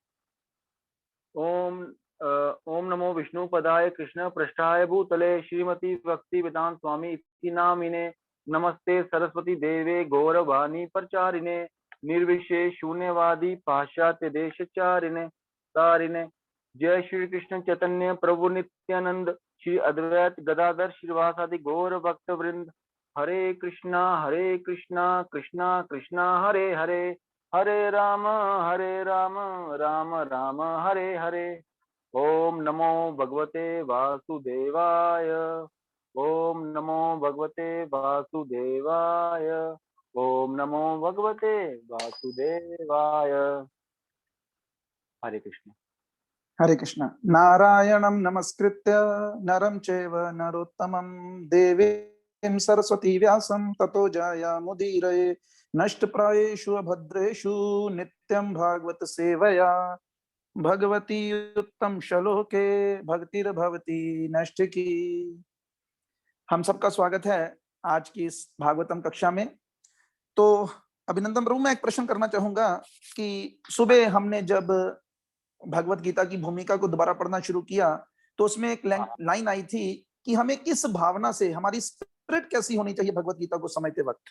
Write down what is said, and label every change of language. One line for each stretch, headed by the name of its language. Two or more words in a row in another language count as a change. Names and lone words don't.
Sanskrit: ओम नमो विष्णुपदाय कृष्ण पृष्ठाय भूतले श्रीमती भक्ति वेदांत स्वामी इति नामिने। नमस्ते सरस्वती देवे गौरवाणी प्रचारिणे निर्विशेष शून्यवादी पाश्चात्य देशचारिणे तारिणे। जय श्री कृष्ण चैतन्य प्रभु नित्यानंद श्री अद्वैत गदाधर श्रीवासादि गौर भक्त वृंद। हरे कृष्णा कृष्णा कृष्णा हरे हरे हरे राम राम राम हरे हरे। ओम नमो भगवते वासुदेवाय। ओम नमो भगवते वासुदेवाय। ओम नमो भगवते वासुदेवाय। हरे कृष्ण। हरे कृष्ण। नारायणं नमस्कृत्य नरं चैव नरोत्तमं देवीं सरस्वती व्यासं ततो जयमुदीरये। नष्टप्रायेषु अभद्रेषु नित्यं भागवत सेवया भगवती उत्तम श्लोके भक्तिर्भवती नष्टिकी।
Hindi: हम सबका स्वागत है आज की इस भागवतम कक्षा में। तो अभिनंदन प्रभु, मैं एक प्रश्न करना चाहूंगा कि सुबह हमने जब भगवत गीता की भूमिका को दोबारा पढ़ना शुरू किया तो उसमें एक लाइन आई थी कि हमें किस भावना से, हमारी स्पिरिट कैसी होनी चाहिए भगवत गीता को समझते वक्त।